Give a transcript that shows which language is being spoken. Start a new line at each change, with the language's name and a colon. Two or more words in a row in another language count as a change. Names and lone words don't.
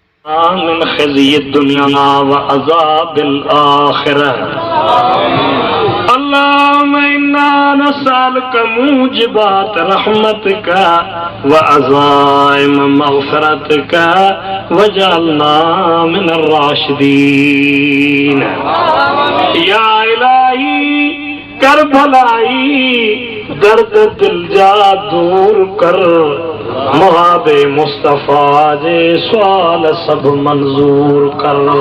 Arabic: من خزي الدنيا وعذاب الآخرة. اللهم إنا نسألك موجبات رحمتك وعزائم مغفرتك واجعلنا من الراشدين.
Sindhi: या इलाही कर भलाई, दर्द दिल जा दूर कर, मुहाबे मुस्तफा जे सवाल सब मंजूर कर।